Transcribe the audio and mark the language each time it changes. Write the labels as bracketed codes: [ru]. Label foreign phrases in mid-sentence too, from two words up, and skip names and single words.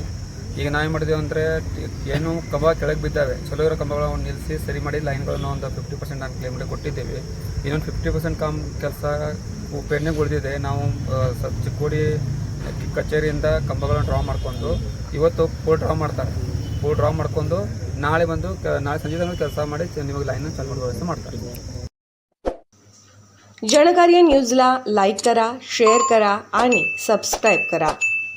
[kn] ಈಗ ನಾವೇನು ಮಾಡಿದ್ದೇವೆ ಅಂದರೆ ಏನು ಕಂಬ ಕೆಳಗೆ ಬಿದ್ದಾವೆ, ಚಲೋ ಇರೋ ಕಂಬಗಳನ್ನು ನಿಲ್ಲಿಸಿ ಸರಿ ಮಾಡಿ ಲೈನ್ಗಳನ್ನು ಒಂದು 50% ನಾನು ಕ್ಲೇಮ್ ಮಾಡಿ ಕೊಟ್ಟಿದ್ದೇವೆ। ಇನ್ನೊಂದು 50% ಕೆಲಸ ಪೆಂಡಿಂಗ್ ಉಳಿದಿದೆ। ನಾವು ಚಿಕ್ಕೋಡಿ ಕಚೇರಿಯಿಂದ ಕಂಬಗಳನ್ನು ಡ್ರಾ ಮಾಡಿಕೊಂಡು ಇವತ್ತು ಫುಲ್ ಡ್ರಾ ಮಾಡ್ಕೊಂಡು ನಾಳೆ ಸಂಜೆ ತನಕ ಕೆಲಸ ಮಾಡಿ ನಿಮಗೆ [mr] लाईन चालू व्यवस्था [kn] ಮಾಡ್ತಾರೆ। [mr] जनकार्य न्यूजला लाईक करा, शेअर करा आणि सबस्क्राईब करा।